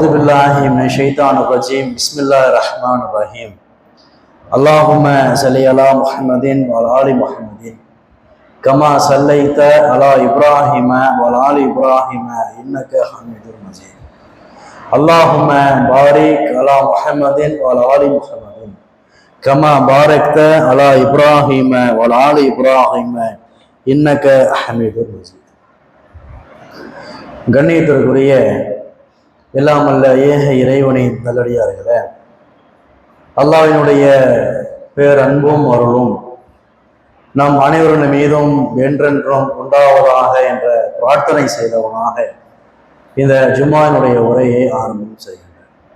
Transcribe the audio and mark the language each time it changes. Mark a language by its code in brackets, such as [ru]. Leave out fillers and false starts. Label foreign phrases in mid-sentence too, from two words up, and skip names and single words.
[ar] بالله من الشيطان الرجيم بسم الله الرحمن الرحيم اللهم صل على محمد وعلى ال محمد كما صليت على ابراهيم وعلى ال ابراهيم انك حميد مجيد اللهم بارك على محمد وعلى ال محمد كما باركت على إبراهيم وعلى آل إبراهيم إنك حميد مجيد. [ta] கண்ணியத்திற்குரிய எல்லாமல்ல ஏக இறைவனின் நல்லடியார்களே, அல்லாஹ்வினுடைய பேரன்பும் அருளும் நம் அனைவரின் மீதும் என்றென்றும் உண்டாவதாக என்ற பிரார்த்தனை செய்தவனாக இந்த ஜும்மாவினுடைய உரையை ஆரம்பம் செய்கின்றேன்.